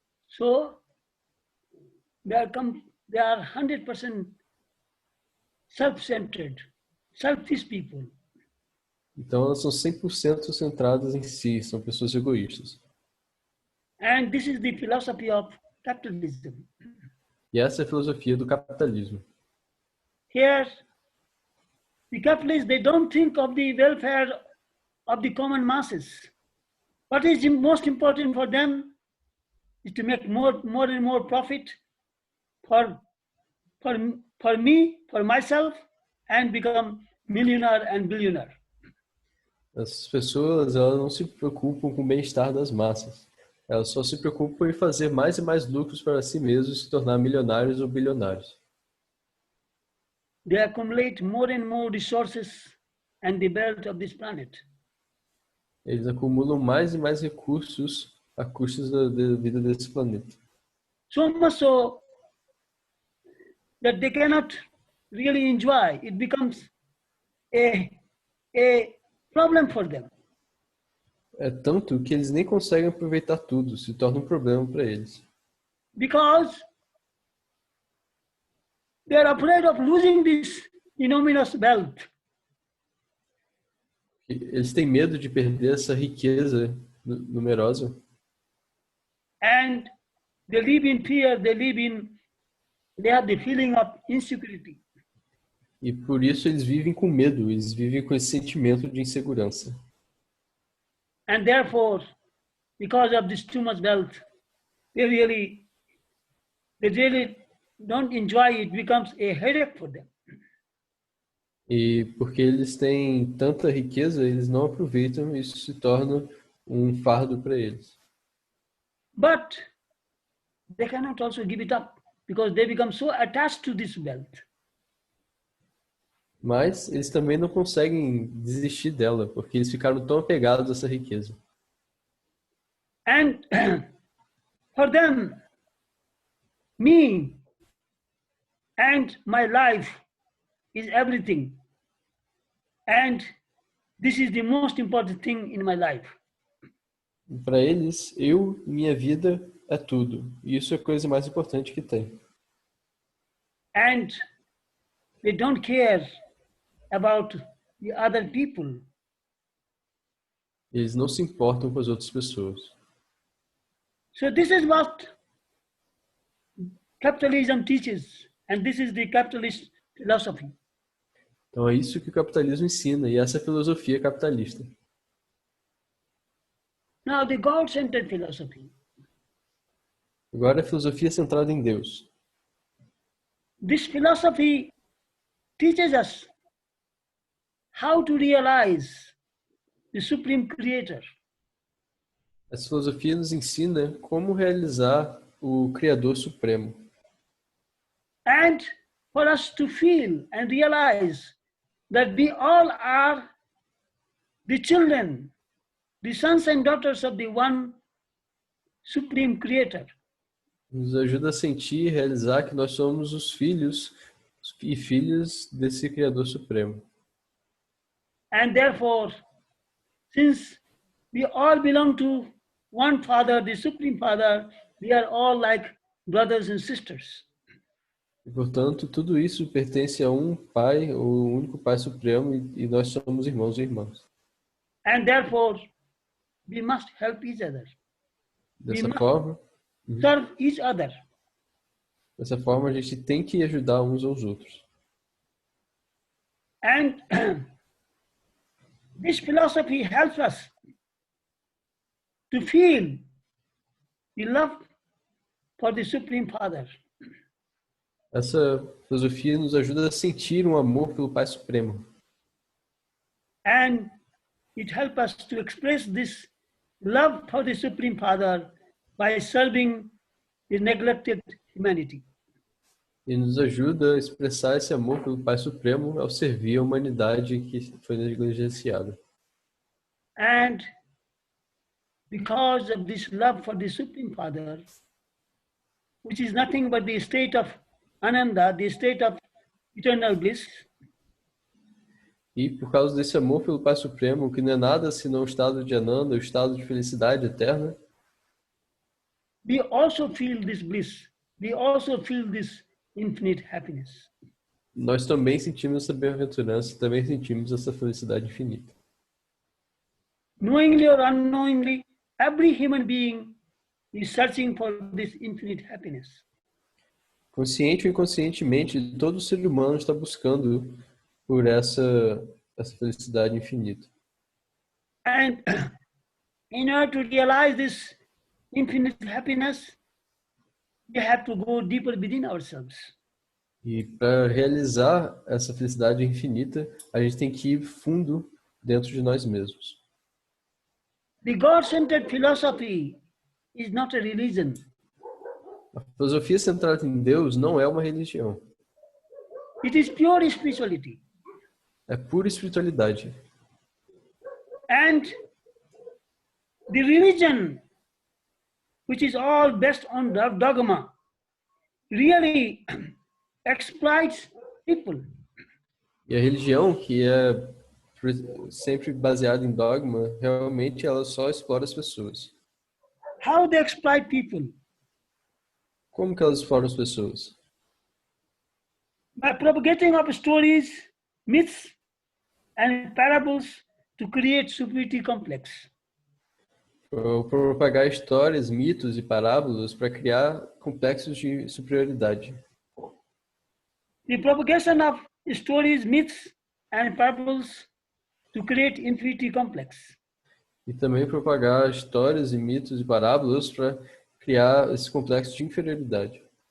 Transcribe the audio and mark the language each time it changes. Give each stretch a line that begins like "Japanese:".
English: So, they are 100% self-centered, selfish people.
Portuguese: Então elas são 100% centradas em si, são pessoas egoístas.
English: And this is the philosophy of capitalism.
Portuguese: E essa é a filosofia do capitalismo.
English: Here, the capitalists, they don't think of the welfare of the common masses. What is most important for them is to make more and more profit for me, for myself, and become millionaire and billionaire.
Portuguese: As pessoas, elas não se preocupam com o bem-estar das massas. Elas só se preocupam em fazer mais e mais lucros para si mesmos e se tornar milionários ou bilionários.
English: They accumulate more and more resources and the wealth of this planet.
Portuguese: Eles acumulam mais e mais recursos a custos da vida desse planeta.
English: So much so that they cannot really enjoy. It becomes a problem for them.
Portuguese: É tanto que eles nem conseguem aproveitar tudo, se torna um problema para eles.
English: Because they are afraid of losing this enormous wealth.
Portuguese: Eles têm medo de perder essa riqueza numerosa.
English: And they live in fear, they have the feeling of insecurity.
Portuguese: E por isso eles vivem com medo, eles vivem com esse sentimento de insegurança.
English: And therefore, because of this too much wealth, they really don't enjoy it, becomes a headache for them.
Portuguese: E porque eles têm tanta riqueza, eles não aproveitam e isso se torna um fardo para eles.
English: But they cannot also give it up because they become so attached to this wealth.
Portuguese: Mas eles também não conseguem desistir dela, porque eles ficaram tão apegados a essa riqueza.
English: And for them, me and my life is everything. And this is the most important thing in my life.
Portuguese: Para eles, eu e minha vida é tudo. E isso é a coisa mais importante que tem.
English: And they don't care about the other people.
Portuguese: Eles não se importam com as outras pessoas.
English: So this is what capitalism teaches, and this is the capitalist philosophy.
Portuguese: Então é isso que o capitalismo ensina, e essa é a filosofia capitalista.
English: Now the God-centered philosophy.
Portuguese: Agora a filosofia centrada em Deus.
English: This philosophy teaches us how to realize the Supreme Creator.
Portuguese: Essa filosofia nos ensina como realizar o Criador Supremo.
English: And for us to feel and realize that we all are the children, the sons and daughters of the one Supreme Creator.
Portuguese: Nos ajuda a sentir e realizar que nós somos os filhos e filhas desse Criador Supremo.
English: And therefore, since we all belong to one Father, the Supreme Father, we are all like brothers and sisters.
Portuguese: E, portanto, tudo isso pertence a um Pai, o único Pai Supremo, e nós somos irmãos e irmãs.
English: And therefore, we must help each other.
Portuguese: Dessa forma,
English: Serve each other.
Portuguese: a gente tem que ajudar uns aos outros.
English: And this philosophy helps us to feel the love for the Supreme Father.
Portuguese: Essa filosofia nos ajuda a sentir um amor pelo Pai Supremo.
English: And it helps us to express this love for the Supreme Father by serving the neglected humanity.
Portuguese: E nos ajuda a expressar esse amor pelo Pai Supremo ao servir a humanidade que foi negligenciada.
English: And because of this love for the Supreme Father, which is nothing but the state of Ananda, the state of eternal bliss,
Portuguese: E por causa desse amor pelo Pai Supremo, que não é nada senão o estado de Ananda, o estado de felicidade eterna,
English: we also feel this bliss. We also feel this infinite happiness.
Portuguese: nós também sentimos essa bem-aventurança, também sentimos essa felicidade infinita.
English: Knowingly or unknowingly, every human being is searching for this infinite happiness.
Portuguese: Consciente ou inconscientemente, todo ser humano está buscando por essa felicidade infinita.
English: And in order to realize this infinite happiness, we have to go deeper within ourselves.
Portuguese: E para realizar essa felicidade infinita, a gente tem que ir fundo dentro de nós mesmos.
English: The God-centered philosophy is not a religion.
Portuguese: A filosofia centrada em Deus não é uma religião.
English: It is pure spirituality.
Portuguese: É pura espiritualidade.
English: And the religion, which is all based on dogma, really exploits people.
Portuguese: E a religião, que é sempre baseada em dogma, realmente ela só explora as pessoas.
English: How they exploit people?
Portuguese: Como que elas exploram as pessoas?
English: By propagating of stories, myths, and parables to create superiority complex.
Portuguese: Propagar histórias, mitos e parábolas para criar complexos de superioridade.
English: The propagation of stories, myths, and parables to create inferiority complex.
Portuguese: E também propagar histórias e mitos e parábolas para criar esse complexo de inferioridade.